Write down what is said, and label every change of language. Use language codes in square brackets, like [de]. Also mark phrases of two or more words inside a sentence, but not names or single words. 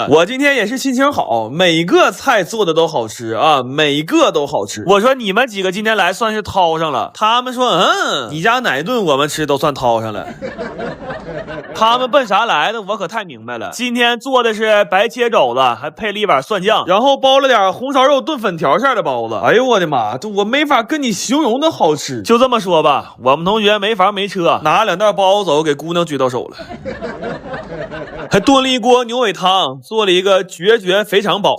[zh] 我今天也是心情好，每個菜做的都好吃啊，每個都好吃。我說你們幾個今天來算是掏上了，他們說你家哪頓我們吃都算掏上了。他们奔啥來的我可太明白了。今天做的是白切肘子，還配了一碗蒜醬，然後包了點紅燒肉燉粉條餡的包子。哎呦我的媽，這我沒法跟你形容的好吃。就這麼說吧，我們同學沒房沒車，拿2袋包子走，給姑娘追到手了。還燉了一鍋牛尾湯，做了一個絕肥腸包。